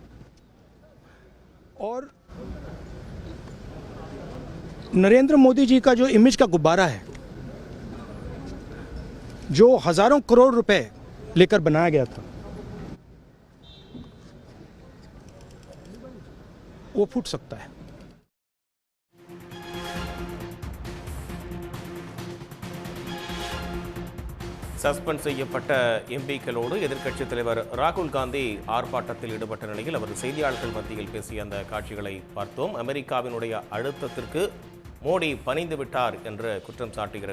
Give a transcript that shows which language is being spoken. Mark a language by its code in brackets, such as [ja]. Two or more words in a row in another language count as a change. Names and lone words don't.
[hi] और नरेंद्र मोदी जी का जो इमेज का गुब्बारा है, जो हजारों करोड़ रुपए लेकर बनाया गया था, वो फूट सकता है। [ta] சஸ்பெண்ட் செய்யப்பட்ட எம்பிக்களோடு எதிர்க்கட்சித் தலைவர் ராகுல் காந்தி ஆர்ப்பாட்டத்தில் ஈடுபட்ட நிலையில் அவர் செய்தியாளர்கள் மத்தியில் பேசிய அந்த காட்சிகளை பார்த்தோம். அமெரிக்காவினுடைய அழுத்தத்திற்கு மோடி பணிந்து விட்டார் என்று குற்றம் சாட்டியிருக்கிறார்.